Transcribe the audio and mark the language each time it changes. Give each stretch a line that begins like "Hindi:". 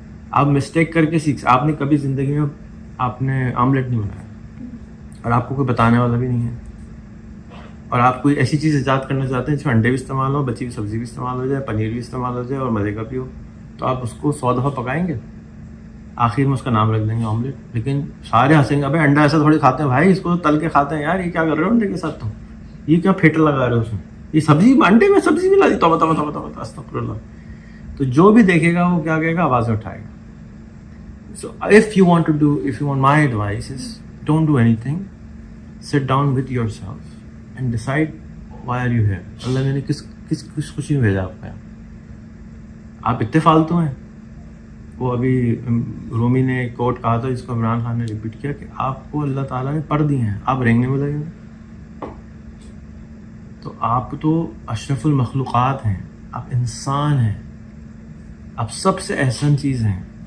Urdu: آپ مسٹیک کر کے سیکھ. آپ نے کبھی زندگی میں آپ نے آملیٹ نہیں بنایا اور آپ کو کوئی بتانے والا بھی نہیں ہے، اور آپ کوئی ایسی چیز ایجاد کرنا چاہتے ہیں جس میں انڈے بھی استعمال ہو، بچی ہوئی سبزی بھی استعمال ہو جائے، پنیر بھی استعمال ہو جائے اور مزے کا بھی ہو، تو آپ اس کو 100 دفعہ پکائیں گے، آخر میں اس کا نام رکھ دیں گے آملیٹ. لیکن سارے ہنسیں گے، بھائی انڈا ایسا تھوڑی کھاتے ہیں بھائی، اس کو تل کے کھاتے ہیں یار، یہ کیا کر رہے ہو انڈے کے ساتھ؟ تم یہ کیا پھیٹر لگا رہے ہو اس میں، یہ سبزی انڈے میں سبزی بھی لا دی، توبہ استغفر اللہ. تو جو بھی دیکھے گا وہ کیا کہے گا؟ آوازیں اٹھائے گا.
English: So if you want my advice is don't do anything, sit down with yourself and decide why are you here.
Urdu: اللہ نے کس خوشی میں بھیجا آپ کو؟ آپ اتنے فالتو ہیں. وہ ابھی رومی نے ایک کوٹ کہا تھا جس کو عمران خان نے ریپیٹ کیا کہ آپ کو اللہ تعالیٰ نے پر دیے ہیں، آپ رینگنے میں لگے ہوئے. تو آپ تو اشرف المخلوقات ہیں، آپ انسان ہیں، آپ سب سے احسن چیز ہیں.